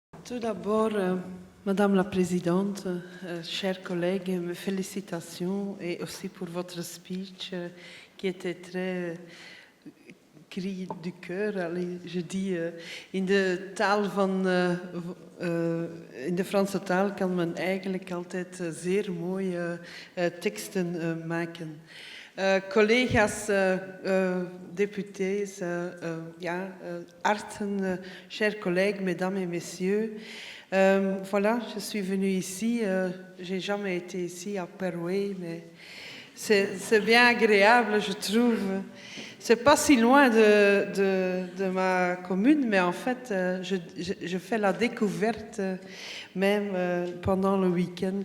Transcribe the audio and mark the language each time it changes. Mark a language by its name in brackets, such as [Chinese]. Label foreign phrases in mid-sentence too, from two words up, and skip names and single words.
[French] Tout d'abord, Madame la Présidente, chers collègues, mes félicitations et aussi pour votre speech qui était très cri du cœur. Je dis, [Dutch] in de taal van, in de Franse taal kan men eigenlijk altijd zeer mooie teksten maken. Collega's, députés, artsen, [French] chers collègues, mesdames et messieurs, voilà, je suis venue ici, j'ai jamais été ici à Perouet, mais c'est bien agréable, je trouve. C'est pas si loin de ma commune, mais en fait, je fais la découverte même pendant le week-end.